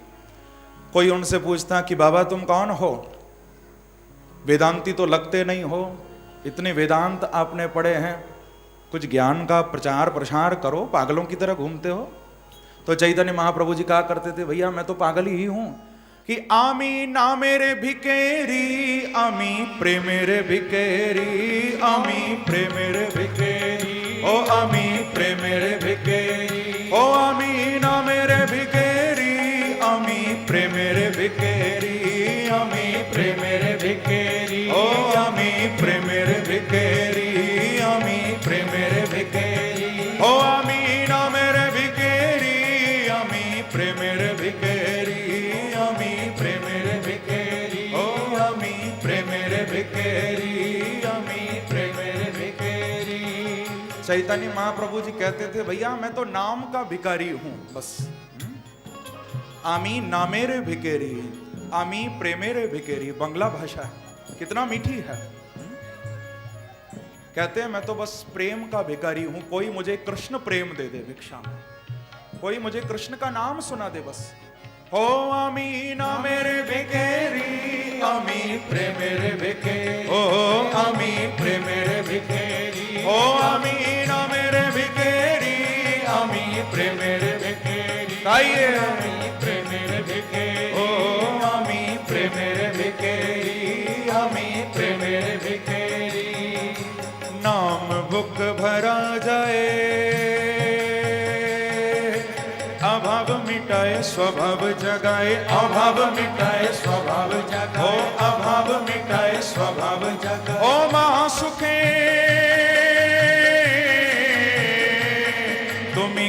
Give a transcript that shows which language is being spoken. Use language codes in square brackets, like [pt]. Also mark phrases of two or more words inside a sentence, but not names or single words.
[hi] कोई उनसे पूछता कि बाबा तुम कौन हो, वेदांती तो लगते नहीं हो, इतने वेदांत आपने पढ़े हैं, कुछ ज्ञान का प्रचार प्रसार करो, पागलों की तरह घूमते हो। तो चैतन्य महाप्रभु जी कहा करते थे, भैया मैं तो पागल ही हूं कि [bn] আমি না মেরে ভিখারি, আমি প্রেমেরে ভিখারি, আমি প্রেমেরে ভিখারি, ও আমি প্রেমেরে ভিখারি, ও আমি না মেরে ভিখারি, আমি প্রেমেরে ভিখারি, আমি প্রেমেরে ভিখারি, ও আমি প্রেমেরে ভিখারি, আমি প্রেমেরে ভিখারি, ও আমি না মেরে ভিখারি, আমি প্রেমেরে ভিখারি, আমি প্রেমেরে ভিখারি, ও আমি প্রেমেরে ভিখারি, আমি প্রেমেরে ভিখারি। [hi] चैतन्य महाप्रभु जी कहते थे, भैया मैं तो नाम का भिखारी हूं बस। [bn] আমি নামেরে ভিখারি, আমি প্রেমেরে ভিখারি, [hi] बंगला भाषा है, कितना मीठी है। कहते हैं मैं तो बस प्रेम का भिखारी हूं, कोई मुझे कृष्ण प्रेम दे दे भिक्षा में, कोई मुझे कृष्ण का नाम सुना दे बस। [bn] হো আমি না মেরে ভিখারি, আমি প্রেমেরে ভিখারি, ও আমি প্রেমেরে ভিখারি, ও আমি না মেরে ভিখারি, আমি প্রেমেরে ভিখারি, [hi] आइए [bn] আমি প্রেমেরে ভিখারি, ও আমি প্রেমেরে ভিখারি, আমি প্রেমেরে ভিখারি। [hi] नाम भुक भरा जाए, अभाव मिटाए स्वभाव जगाए, अभाव मिटाए स्वभाव जगाए, ओ अभाव मिटाए स्वभाव जगाए, [bn] ও মহাসুখে তুমি